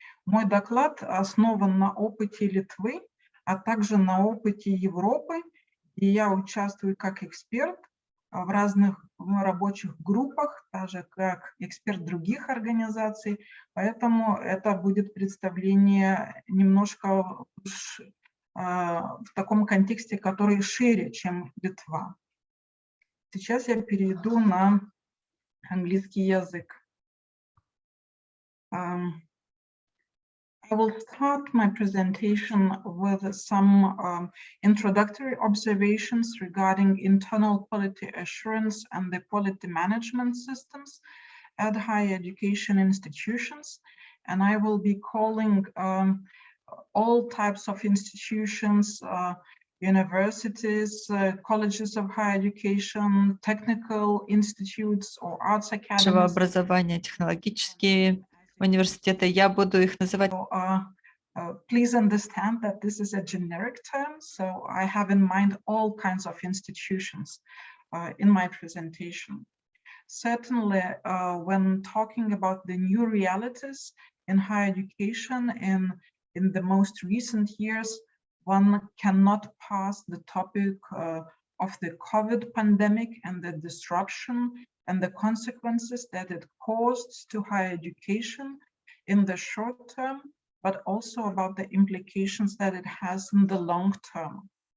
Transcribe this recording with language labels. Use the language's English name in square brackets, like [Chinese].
[Russian] Мой доклад основан на опыте Литвы, а также на опыте Европы, и я участвую как эксперт в разных рабочих группах, даже как эксперт других организаций, поэтому это будет представление немножко в таком контексте, который шире, чем Литва. Сейчас я перейду на английский язык. [English] I will start my presentation with some introductory observations regarding internal quality assurance and the quality management systems at higher education institutions. And I will be calling all types of institutions, universities, colleges of higher education, technical institutes or arts academies. [Russian] Образование, технологические университеты, я буду их называть. [English] Please understand that this is a generic term, so I have in mind all kinds of institutions in my presentation. Certainly, when talking about the new realities in higher education in the most recent years, one cannot pass the topic of the COVID pandemic and the disruption and the consequences that it caused to higher education in the short term, but also about the implications that it has in the long term.